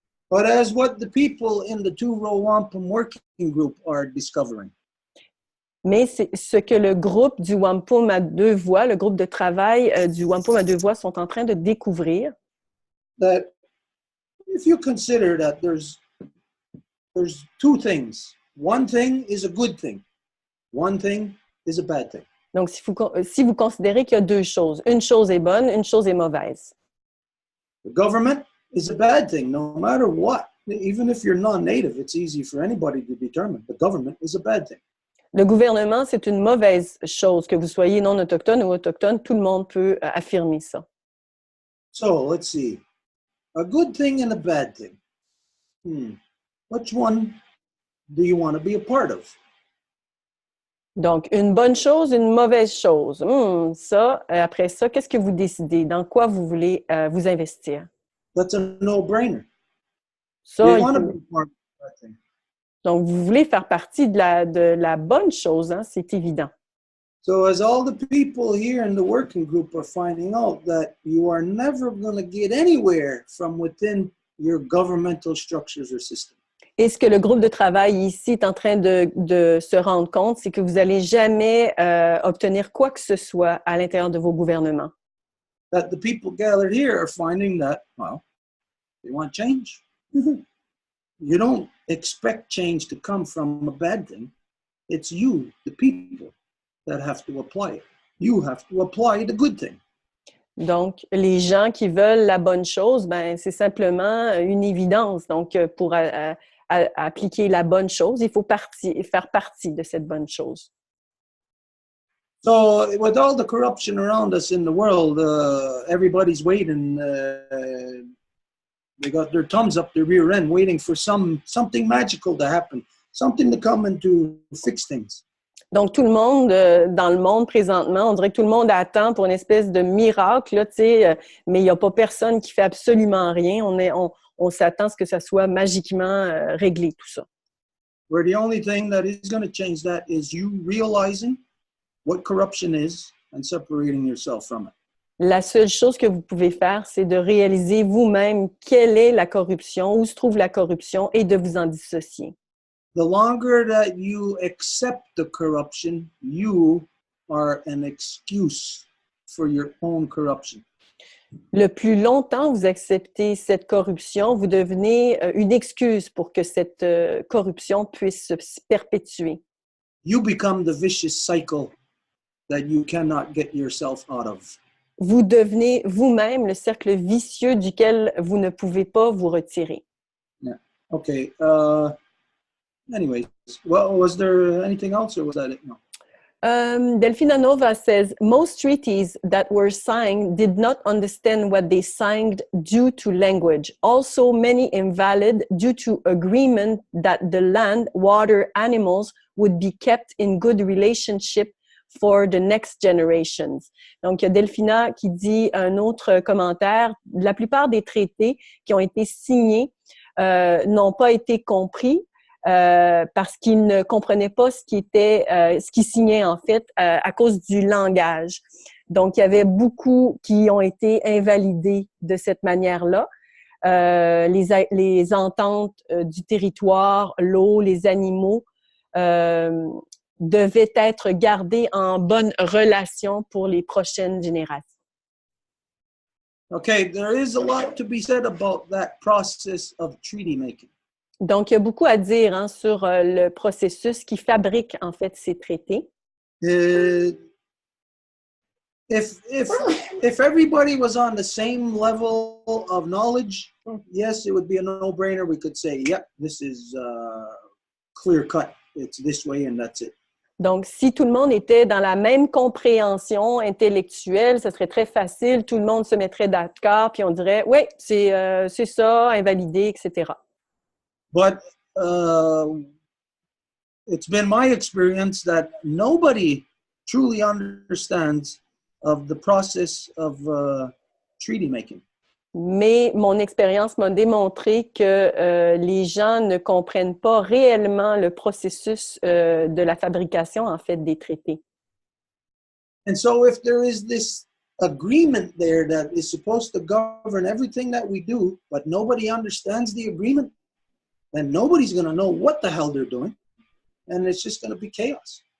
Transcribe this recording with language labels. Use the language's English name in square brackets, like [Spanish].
[English] But as what the people in the two Row Wampum working group are discovering. [French] Mais c'est ce que le groupe du Wampum à deux voies, le groupe de travail du Wampum à deux voies sont en train de découvrir. [English] That if you consider that there's two things. One thing is a good thing. One thing is a bad thing. [French] Donc, si vous considérez qu'il y a deux choses, une chose est bonne, une chose est mauvaise. [English] The government is a bad thing, no matter what. Even if you're non-native, it's easy for anybody to determine. The government is a bad thing. [French] Le gouvernement, c'est une mauvaise chose. Que vous soyez non autochtone ou autochtone, tout le monde peut affirmer ça. [English] So, let's see. A good thing and a bad thing. Which one do you want to be a part of? [French] Donc, une bonne chose, une mauvaise chose. Ça, après ça, qu'est-ce que vous décidez? Dans quoi vous voulez vous investir? [English] That's a no-brainer. [French] Ça, [English] You want to be part of that thing. [French] donc, vous voulez faire partie de la bonne chose, hein? C'est évident. [English] So as all the people here in the working group are finding out that you are never going to get anywhere from within your governmental structures or systems. [French] Et ce que le groupe de travail ici est en train de se rendre compte, c'est que vous n'allez jamais obtenir quoi que ce soit à l'intérieur de vos gouvernements. [English] That the people gathered here are finding that, well, they want change. You don't expect change to come from a bad thing. It's you, the people, that have to apply it. You have to apply the good thing. [French] Donc, les gens qui veulent la bonne chose, ben, c'est simplement une évidence. Donc, pour appliquer la bonne chose, il faut faire partie de cette bonne chose. [English] So, with all the corruption around us in the world, everybody's waiting. They got their thumbs up their rear end, waiting for something magical to happen, something to come and to fix things. [French] Donc, tout le monde, dans le monde présentement, on dirait que tout le monde attend pour une espèce de miracle, là, mais il n'y a pas personne qui fait absolument rien. On s'attend à ce que ça soit magiquement réglé, tout ça. [English] Where the only thing that is going to change that is you realizing what corruption is and separating yourself from it. [French] La seule chose que vous pouvez faire, c'est de réaliser vous-même quelle est la corruption, où se trouve la corruption et de vous en dissocier. [English] The longer that you accept the corruption, you are an excuse for your own corruption. [French] Le plus longtemps vous acceptez cette corruption, vous devenez une excuse pour que cette corruption puisse se perpétuer. [English] You become the vicious cycle that you cannot get yourself out of. [French] Vous devenez vous-même le cercle vicieux duquel vous ne pouvez pas vous retirer. [English] Yeah. Okay. Anyways, well, was there anything else or was that it? No. Delfina Nova says, most treaties that were signed did not understand what they signed due to language. Also, many invalid due to agreement that the land, water, animals would be kept in good relationship for the next generations. [French] Donc, il y a Delfina qui dit un autre commentaire. La plupart des traités qui ont été signés n'ont pas été compris parce qu'ils ne comprenaient pas ce qui signaient en fait à cause du langage. Donc, il y avait beaucoup qui ont été invalidés de cette manière-là. Les ententes du territoire, l'eau, les animaux devaient être gardés en bonne relation pour les prochaines générations. [English] Okay, there is a lot to be said about that process of treaty making. [French] Donc, il y a beaucoup à dire hein, sur le processus qui fabrique en fait ces traités. [English] If everybody was on the same level of knowledge, yes, it would be a no-brainer. We could say, yep, this is clear cut. It's this way and that's it. [French] Donc, si tout le monde était dans la même compréhension intellectuelle, ce serait très facile. Tout le monde se mettrait d'accord, puis on dirait, oui, c'est ça, invalidé, etc. [English] But it's been my experience that nobody truly understands of the process of treaty making. [French] Mais mon expérience m'a démontré que les gens ne comprennent pas réellement le processus de la fabrication, en fait, des traités. [English] And so if there is this agreement there that is supposed to govern everything that we do, but nobody understands the agreement, then nobody's going to know what the hell they're doing, and it's just going to be chaos.